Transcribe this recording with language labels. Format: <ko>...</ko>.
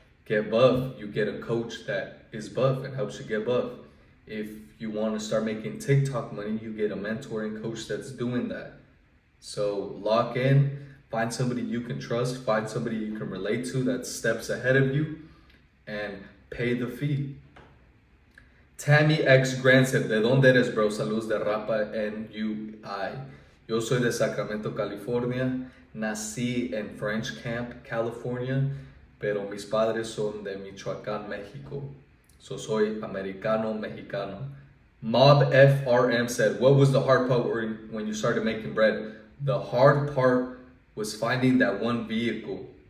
<en>get buff, you get a coach that is buff and helps you get buff. If you want to start making TikTok money, you get a mentoring coach that's doing that. So lock in, find somebody you can trust, find somebody you can relate to that's steps ahead of you, and pay the fee.</en> <es>Tammy X Grant said, ¿De dónde eres, bro? Saludos de Rapa NUI. Yo soy de Sacramento, California. Nací en French Camp, California, pero mis padres son de Michoacán, Mexico. So soy americano, mexicano.</es> <en>Mob FRM said, what was the hard part when you started making bread? The hard part was finding that one vehicle.</en>